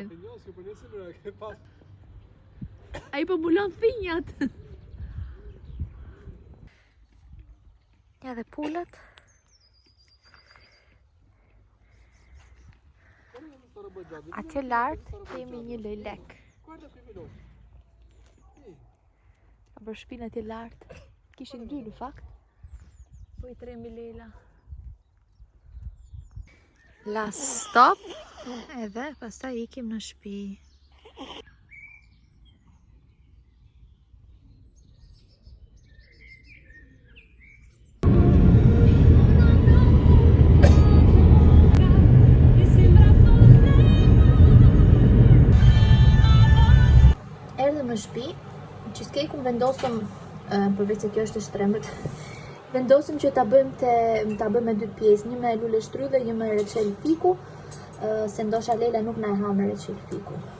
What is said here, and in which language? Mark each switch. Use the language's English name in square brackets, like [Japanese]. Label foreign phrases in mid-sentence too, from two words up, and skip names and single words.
[Albanian] Pinjosi për nesër ke pas. Ai po mbulon thinjat. Ja dhe pulat. Atje lart kemi një lejlek. [Italian] Guarda qui veloce. [Albanian] Ka për shpinë atje lart. Kishin dy në fakt. Po i tremi Lela. [English] Last stop. [Albanian] Edhe pastaj ikim në shtëpi. Erdhëm në shtëpi, cheesecake-un vendosëm, përveç se kjo është e shtrembët, vendosëm që ta bëjmë me dy pjesë, një me lule shtrydhe dhe një me reçel fiku, se ndosha Lela nuk na e ha me reçel fiku.